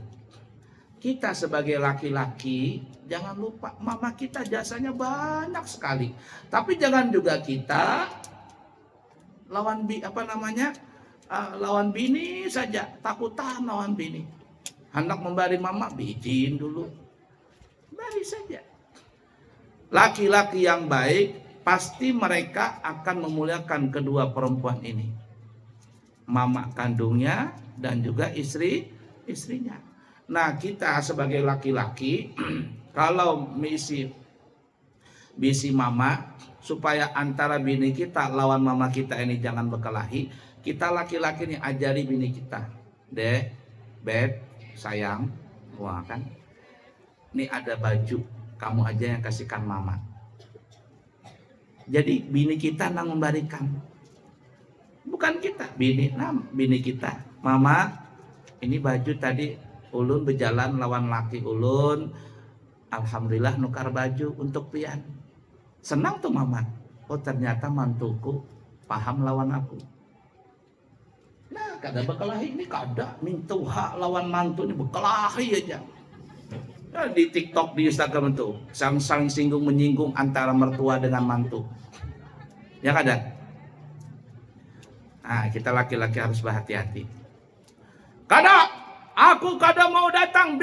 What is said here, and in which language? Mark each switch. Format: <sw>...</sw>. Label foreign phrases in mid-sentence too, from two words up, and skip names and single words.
<id>Kita sebagai laki-laki jangan lupa mama kita jasanya banyak sekali.</id> <bjn>Tapi jangan juga kita lawan bini saja, takutan lawan bini.</bjn> <id>Hendak memberi mama,</id> <bjn>bijin dulu, beri saja.</bjn> <id>Laki-laki yang baik pasti mereka akan memuliakan kedua perempuan ini, mama kandungnya dan juga istrinya.</id> <bjn>Nah, kita sebagai laki-laki kalau bisi mama, supaya antara bini kita lawan mama kita ini jangan berkelahi, kita laki-laki ini ajari bini kita, Dek, Beb, sayang, wah kan, ini ada baju, kamu aja yang kasihkan mama. Jadi bini kita nang memberikan, bukan kita, bini kita, mama, ini baju tadi ulun berjalan lawan laki ulun, alhamdulillah nukar baju untuk pian. Senang tuh mama. Oh ternyata mantuku paham lawan aku. Nah kada berkelahi ini kada. Mintuha lawan mantu ini berkelahi aja.</bjn> <id>Nah, di TikTok, di Instagram itu saling singgung menyinggung antara mertua dengan mantu.</id> <bjn>Ya kada?</bjn> <id>Nah kita laki-laki harus berhati-hati.</id> <bjn>Kada, aku kada mau datang.</bjn>